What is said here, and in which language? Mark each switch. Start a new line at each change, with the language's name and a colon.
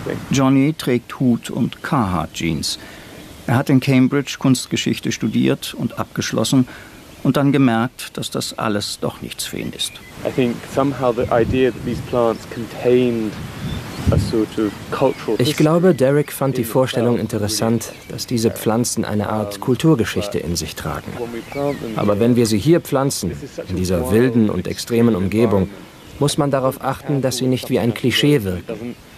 German: Johnny trägt Hut und Carhartt-Jeans. Er hat in Cambridge Kunstgeschichte studiert und abgeschlossen. Und dann gemerkt, dass das alles doch nichts für ihn ist.
English: I think somehow the idea that these plants contained a sort of cultural.
German: Ich glaube, Derek fand die Vorstellung interessant, dass diese Pflanzen eine Art Kulturgeschichte in sich tragen. Aber wenn wir sie hier pflanzen, in dieser wilden und extremen Umgebung, muss man darauf achten, dass sie nicht wie ein Klischee wirken.